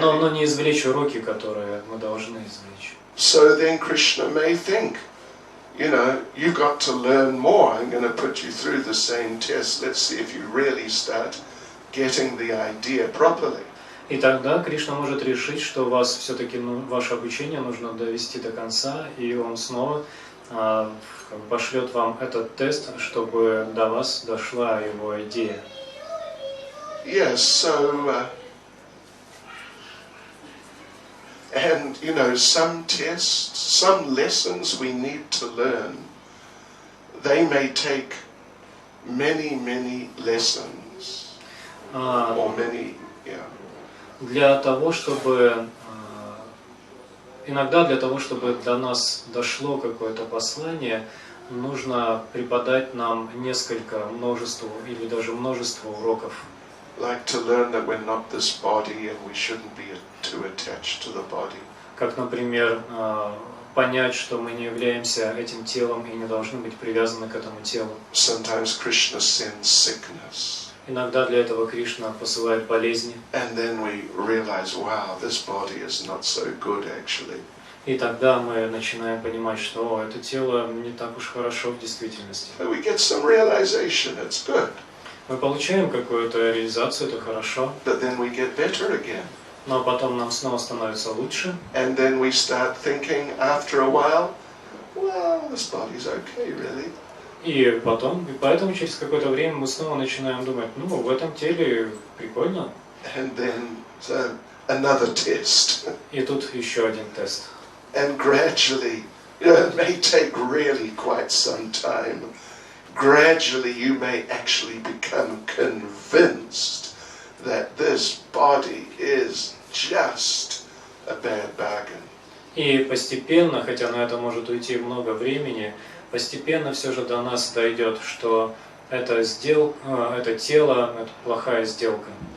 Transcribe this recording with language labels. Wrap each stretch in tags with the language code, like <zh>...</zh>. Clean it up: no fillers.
<ru>но не извлечь уроки, которые мы должны извлечь.</ru> <en>So then Krishna may think, you know, you got to learn more. I'm going to put you through the same test. Let's see if you really start getting the idea properly.</en> <ru>И тогда Кришна может решить, что вас все-таки ваше обучение нужно довести до конца, и он снова пошлет вам этот тест, чтобы до вас дошла его идея.</ru> <en>Yes, so and you know, some tests, some lessons we need to learn, they may take many lessons or many, yeah.</en> <ru>Для того, чтобы иногда для того, чтобы до нас дошло какое-то послание, нужно преподать нам множество или даже множество уроков.</ru> <en>Like to learn that we're not this body and we shouldn't be too attached to the body.</en> <ru>Как, например, понять, что мы не являемся этим телом и не должны быть привязаны к этому телу.</ru> <en>Sometimes Krishna sends sickness.</en> <ru>Иногда для этого Кришна посылает болезни.</ru> <en>And then we realize, wow, this body is not so good actually.</en> <ru>И тогда мы начинаем понимать, что это тело не так уж хорошо в действительности.</ru> <en>But we get some realization, it's good.</en> <ru>Мы получаем какую-то реализацию, это хорошо.</ru> <en>But then we get better again.</en> <ru>Но потом нам снова становится лучше.</ru> <en>And then we start thinking after a while, well, this body's okay, really.</en> <ru>И поэтому через какое-то время мы снова начинаем думать, в этом теле прикольно.</ru> <en>And then so another test.</en> <ru>И тут еще один тест.</ru> <en>And gradually, it may take really quite some time. Gradually you may actually become convinced that this body is just a bad bargain.</en> <ru>И постепенно, хотя на это может уйти много времени, постепенно все же до нас дойдет, что это тело, это плохая сделка.</ru>